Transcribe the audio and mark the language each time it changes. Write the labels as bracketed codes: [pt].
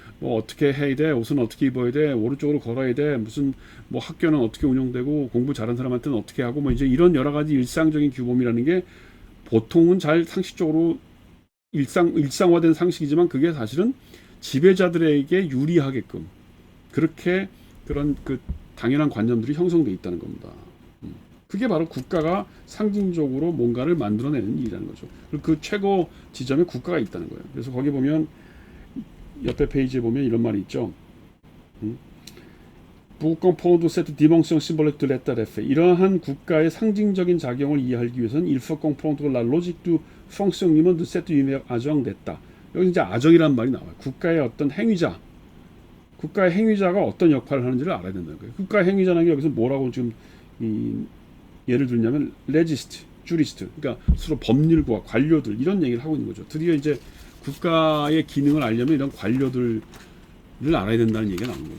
[ko] 뭐 어떻게 해야 돼, 옷은 어떻게 입어야 돼, 오른쪽으로 걸어야 돼, 무슨 뭐 학교는 어떻게 운영되고 공부 잘하는 사람한테는 어떻게 하고 뭐 이제 이런 여러 가지 일상적인 규범이라는 게 보통은 잘 상식적으로 일상화된 상식이지만 그게 사실은 지배자들에게 유리하게끔 그렇게 그런 그 당연한 관념들이 형성돼 있다는 겁니다. 그게 바로 국가가 상징적으로 뭔가를 만들어내는 일이라는 거죠. 그리고 그 최고 지점에 국가가 있다는 거예요. 그래서 거기 보면 옆에 페이지에 보면 이런 말이 있죠. [fr] Pour comprendre cette dimension symbolique de l'état de fait, [ko] 이러한 국가의 상징적인 작용을 이해하기 위해서는 [fr] il faut comprendre la logique du fonctionnement de cet univers [ko] 아정됐다. 여기 이제 아정이라는 말이 나와요. 국가의 어떤 행위자, 국가의 행위자가 어떤 역할을 하는지를 알아야 된다는 거예요. 국가의 행위자라는 게 여기서 뭐라고 지금 예를 들냐면 레지스트, 주리스트, 그러니까 서로 법률과 관료들 이런 얘기를 하고 있는 거죠. 드디어 이제 국가의 기능을 알려면 이런 관료들을 알아야 된다는 얘기가 나오는 거예요.